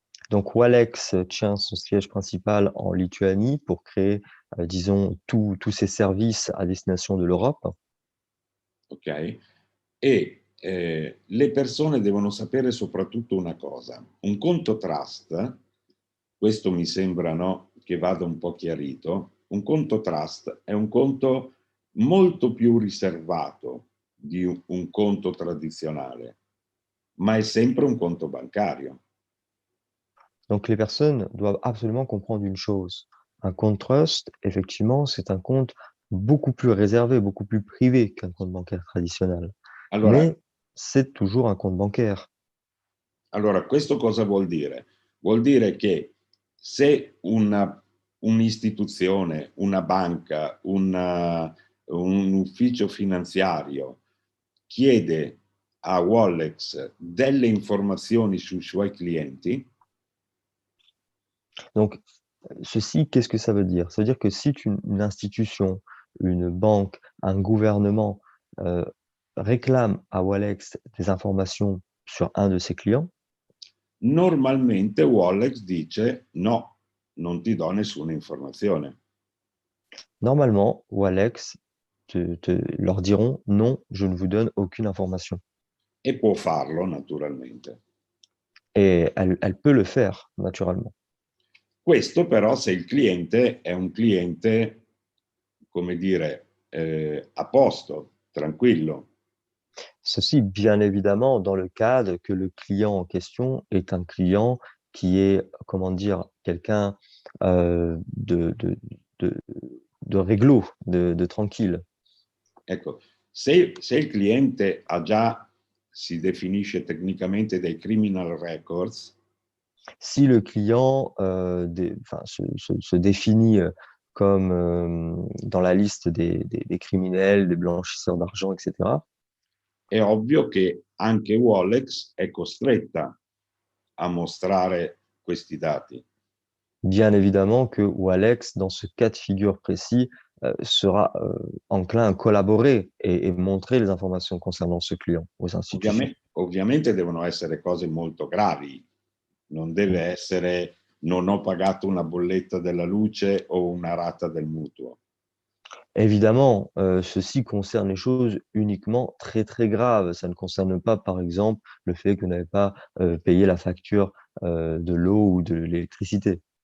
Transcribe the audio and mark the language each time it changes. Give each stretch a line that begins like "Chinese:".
French: Donc, Walex tient son siège principal en Lituanie pour créer, disons, tous ses services à destination de l'Europe. Ok?
Italian: E le persone devono sapere soprattutto una cosa. Un conto trust, questo mi sembra, no, che vada un po' chiarito, un conto trust è un conto molto più riservato di un conto tradizionale, ma è sempre un conto bancario.
French: Donc, les personnes doivent absolument comprendre une chose. Un compte trust, effectivement, c'est un compte beaucoup plus réservé, beaucoup plus privé qu'un compte bancaire traditionnel.
Italian: Allora,
French: Mais c'est toujours un compte bancaire.
Italian: Allora, questo cosa vuol dire? Vuol dire che se un'istituzione, una banca, un ufficio finanziario chiede a Wallex delle informazioni sui suoi clienti,
French: Donc, ceci, qu'est-ce que ça veut dire? Ça veut dire que si une institution, une banque, un gouvernement réclame à Walex des informations sur un de ses clients,
Italian: normalmente Wallex dice no, non ti do nessuna informazione.
French: normalement, Walex leur diront non, je ne vous donne aucune information.
Italian: E può farlo naturalmente.
French: Et elle peut le faire, naturellement.
Italian: Questo però se il cliente è un cliente, come dire, a posto, tranquillo.
French: Ceci, bien évidemment, dans le cadre que le client en question est un client qui est, comment dire, quelqu'un de, de réglo, de tranquille.
Italian: Ecco, se il cliente ha già, si definisce tecnicamente, dei criminal records,
French: Si le client se définit comme dans la liste des criminels, des blanchisseurs d'argent, etc.,
Italian: è ovvio che anche Wallex è costretta a mostrare questi dati.
French: bien évidemment que Walex, dans ce cas de figure précis, sera enclin à collaborer et montrer les informations concernant ce client aux institutions.
Italian: Ovviamente devono essere cose molto gravi, non deve essere non ho pagato una bolletta della luce o una rata del mutuo.
French: Évidemment, ceci concerne les choses uniquement très, très graves. Ça ne concerne pas, par exemple, le fait que vous n'avez pas payé la facture de l'eau ou de l'électricité.